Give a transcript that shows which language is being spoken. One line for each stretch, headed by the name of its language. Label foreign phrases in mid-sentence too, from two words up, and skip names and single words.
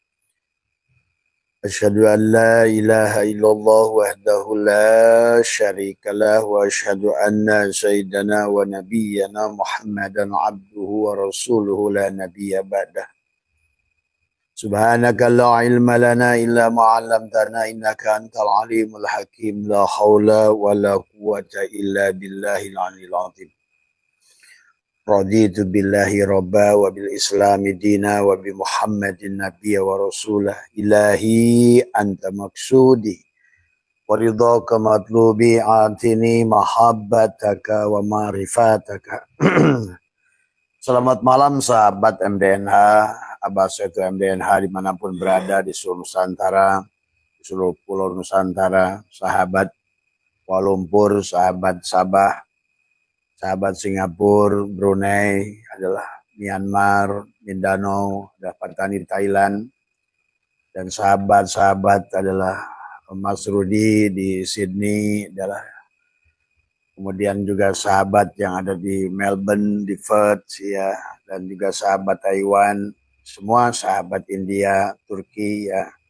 Arabic: أشهد أن لا إله إلا الله وحده لا شريك له وأشهد أن سيدنا ونبينا محمدا عبده ورسوله لا نبي بعده. سبحانك لا علم لنا إلا ما علمتنا إنك أنت العليم الحكيم. لا حول ولا قوة إلا بالله العلي العظيم. رضيت بالله ربا وبالإسلام دينا وبمحمد نبيا ورسولا. إلهي أنت مقصودي ورضاك مطلوبي أعطني محبتك ومعرفتك.
Indonesian: Selamat malam sahabat MDNH, Abah Setu MDNH dimanapun berada di seluruh Nusantara, di seluruh pulau Nusantara, sahabat Kuala Lumpur, sahabat Sabah, sahabat Singapura, Brunei, adalah Myanmar, Mindanao, ada Patani Thailand, dan sahabat-sahabat adalah Mas Rudi di Sydney, adalah kemudian juga sahabat yang ada di Melbourne, di Perth, ya, dan juga sahabat Taiwan, semua sahabat India, Turki, ya.